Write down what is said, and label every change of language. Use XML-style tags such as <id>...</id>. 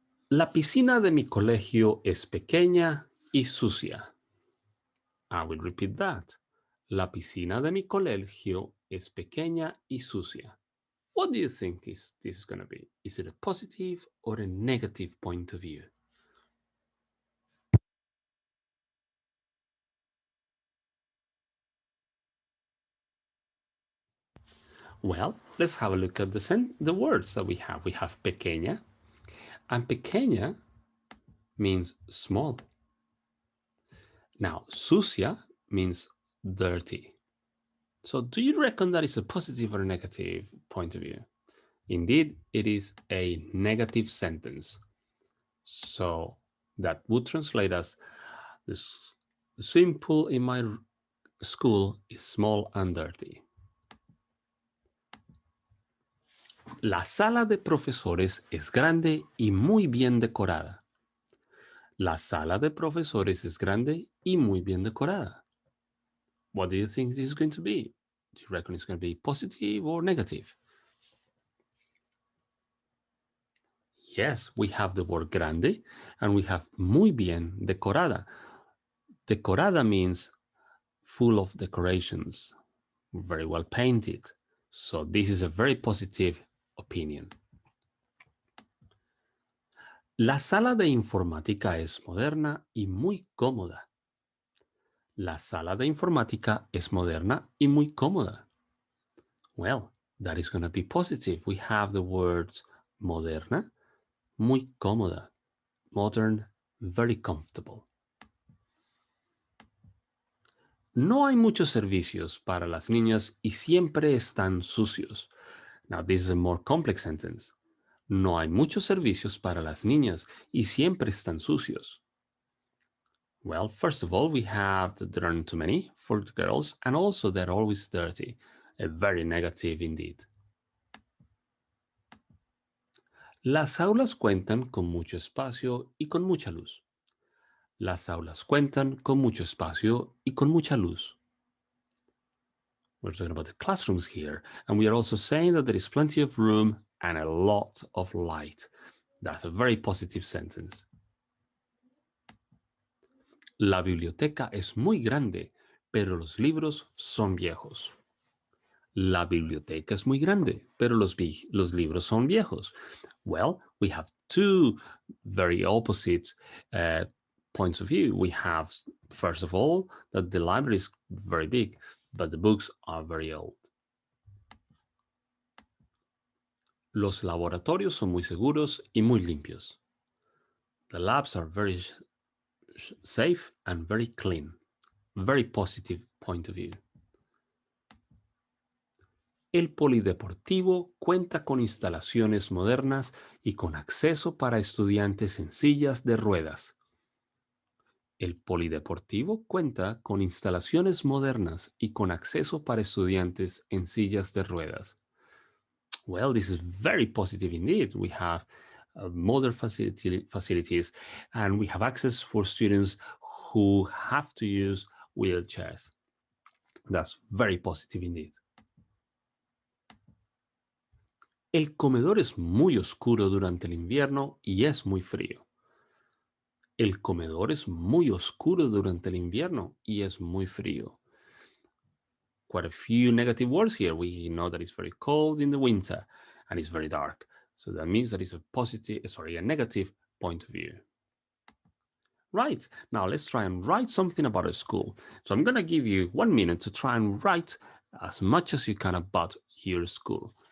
<es>La piscina de mi colegio es pequeña y sucia.</es> <en>I will repeat that.</en> <es>La piscina de mi colegio es pequeña y sucia.</es> <en>What do you think this is going to be? Is it a positive or a negative point of view? Well, let's have a look at the words that we have. We have pequeña, and pequeña means small. Now, sucia means dirty. So do you reckon that is a positive or a negative point of view? Indeed, it is a negative sentence. So that would translate as the swimming pool in my school is small and dirty.</en> <es>La sala de profesores es grande y muy bien decorada. La sala de profesores es grande y muy bien decorada.</es> <en>What do you think this is going to be? Do you reckon it's going to be positive or negative? Yes, we have the word grande and we have</en> <es>muy bien decorada.</es> <en>Decorada means full of decorations, very well painted. So this is a very positive opinion.</en> <es>La sala de informática es moderna y muy cómoda. La sala de informática es moderna y muy cómoda.</es> <en>Well, that is going to be positive. We have the words</en> <es>moderna, muy cómoda,</es> <en>modern, very comfortable.</en> <es>No hay muchos servicios para las niñas y siempre están sucios.</es> <en>Now, this is a more complex sentence.</en> <es>No hay muchos servicios para las niñas y siempre están sucios.</es> <en>Well, first of all, we have that there aren't too many for the girls, and also they're always dirty. A very negative indeed.</en> <es>Las aulas cuentan con mucho espacio y con mucha luz. Las aulas cuentan con mucho espacio y con mucha luz.</es> <en>We're talking about the classrooms here, and we are also saying that there is plenty of room and a lot of light. That's a very positive sentence.</en> <es>La biblioteca es muy grande, pero los libros son viejos. La biblioteca es muy grande, pero los libros son viejos.</es> <en>Well, we have two very opposite points of view. We have, first of all, that the library is very big, but the books are very old.</en> <es>Los laboratorios son muy seguros y muy limpios.</es> <en>The labs are very safe and very clean. Very positive point of view.</en> <es>El polideportivo cuenta con instalaciones modernas y con acceso para estudiantes en sillas de ruedas. El polideportivo cuenta con instalaciones modernas y con acceso para estudiantes en sillas de ruedas.</es> <en>Well, this is very positive indeed. We have modern facilities and we have access for students who have to use wheelchairs. That's very positive indeed.</en> <es>El comedor es muy oscuro durante el invierno y es muy frío. El comedor es muy oscuro durante el invierno y es muy frío.</es> <en>Quite a few negative words here. We know that it's very cold in the winter and it's very dark. So that means that it's a negative point of view. Right, now let's try and write something about a school. So I'm going to give you 1 minute to try and write as much as you can about your school.</en>